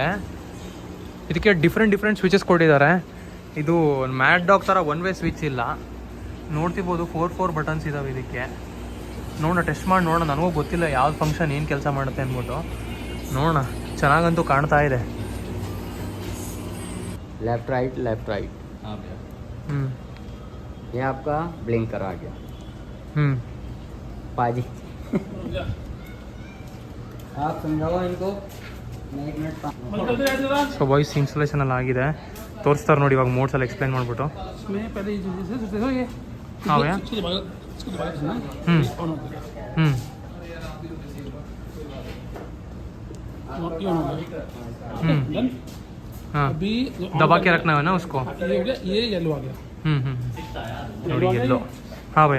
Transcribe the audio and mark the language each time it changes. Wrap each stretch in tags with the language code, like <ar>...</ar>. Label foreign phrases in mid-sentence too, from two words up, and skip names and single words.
<kn>ಇದಕ್ಕೆ</kn> <en>different switches</en> <kn>ಕೊಟ್ಟಿದ್ದಾರೆ. ಇದು ಮ್ಯಾಟ್ ಡಾಗ್ ಥರ</kn> <en>one way switch</en> <kn>ಇಲ್ಲ. ನೋಡ್ತಿರ್ಬೋದು 4 ಬಟನ್ಸ್ ಇದ್ದಾವೆ ಇದಕ್ಕೆ. ನೋಡೋಣ ಟೆಸ್ಟ್ ಮಾಡಿ ನೋಡೋಣ. ನನಗೂ ಗೊತ್ತಿಲ್ಲ ಯಾವ್ದು ಫಂಕ್ಷನ್ ಏನು ಕೆಲಸ ಮಾಡುತ್ತೆ ಅಂದ್ಬಿಟ್ಟು. ನೋಡೋಣ, ಚೆನ್ನಾಗಂತೂ ಕಾಣ್ತಾ ಇದೆ.</kn> <en>left right</en> <hi>ये आपका ब्लिंकर आ गया. पाजी आप समझाओ इनको. मैं 1 मिनट.</hi> <en>so voice installation</en> <kn>ಎಲ್ಲ ಆಗಿದೆ, ತೋರಿಸ್ತಾರೆ ನೋಡಿ ಇವಾಗ ಮೋಡ್ಸ್ ಎಲ್ಲ ಎಕ್ಸ್ಪ್ಲೈನ್ ಮಾಡಿಬಿಟ್ಟು. ಹಾಂ</kn> <hi>अभी दबा के रखना है ना उसको. ये हो गया, ये येलो आ गया. ನೋಡಿ येलो. हाँ भैया</hi>